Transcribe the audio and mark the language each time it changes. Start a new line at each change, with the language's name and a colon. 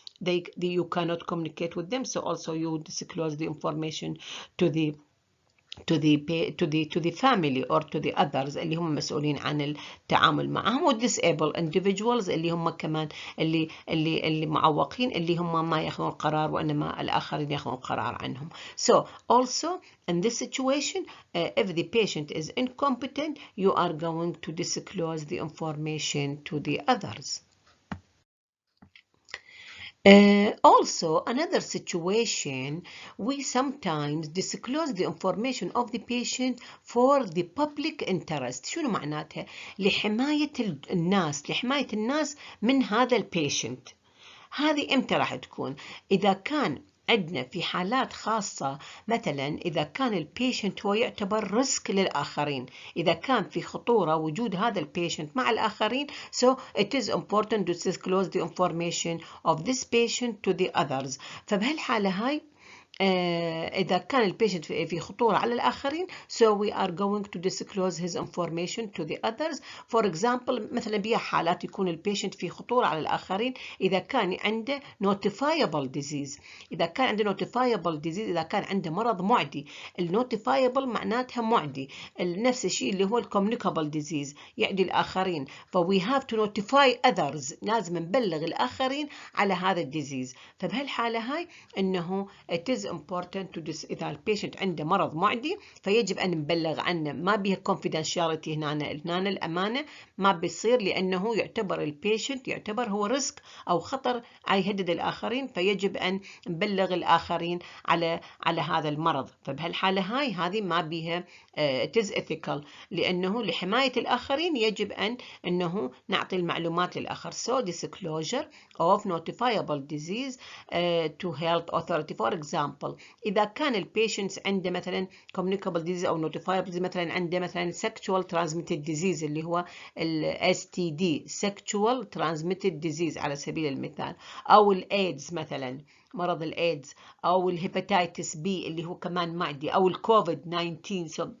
English: You cannot communicate with them, so also you disclose the information to the family or to the others
Arabic: اللي هم مسؤولين عن التعامل معهم. والdisable individuals اللي هم كمان اللي معوقين، اللي هم ما ياخذون القرار وانما الاخرين ياخذون القرار عنهم.
English: So also in this situation, if the patient is incompetent, you are going to disclose the information to the others. Also, another situation, we sometimes disclose the information of the patient for the public interest.
Arabic: شنو معناتها؟ لحماية الناس من هذا البيشنت. هذه امتى راح تكون؟ إذا كان عندنا في حالات خاصة، مثلا إذا كان البيشنت هو يعتبر ريسك للآخرين، إذا كان في خطورة وجود هذا البيشنت مع الآخرين،
English: so it is important to disclose the information of this patient to the others.
Arabic: فبهالحالة هاي إذا كان البيشنت في خطورة على الآخرين،
English: so we are going to disclose his information to the others.
Arabic: For example، مثلا بها حالات يكون البيشنت في خطورة على الآخرين إذا كان عنده notifiable disease. إذا كان عنده notifiable disease، إذا كان عنده مرض معدي. الnotifiable معناتها معدي، نفس الشيء اللي هو communicable disease يعدي الآخرين.
English: we have to notify others،
Arabic: لازم نبلغ الآخرين على هذا الديزيز. فبهالحالة هاي إنه
English: it is important to
Arabic: إذا البيشنت عنده مرض معدي فيجب أن نبلغ عنه، ما بيها confidentiality هنا الأمانة ما بيصير، لأنه يعتبر البيشنت يعتبر هو ريسك أو خطر يهدد الآخرين، فيجب أن نبلغ الآخرين على هذا المرض. فبهالحالة هذه ما بيها
English: it is ethical،
Arabic: لأنه لحماية الآخرين يجب أنه نعطي المعلومات للآخر.
English: So disclosure of notifiable disease to health authority.
Arabic: For example، إذا كان البيشنت عنده مثلا communicable disease أو notifiable disease، مثلا عنده مثلا sexual transmitted disease اللي هو STD sexual transmitted disease على سبيل المثال، أو الإيدز مثلا مرض الإيدز، أو الهيباتيتس بي اللي هو كمان معدي، أو الكوفيد 19.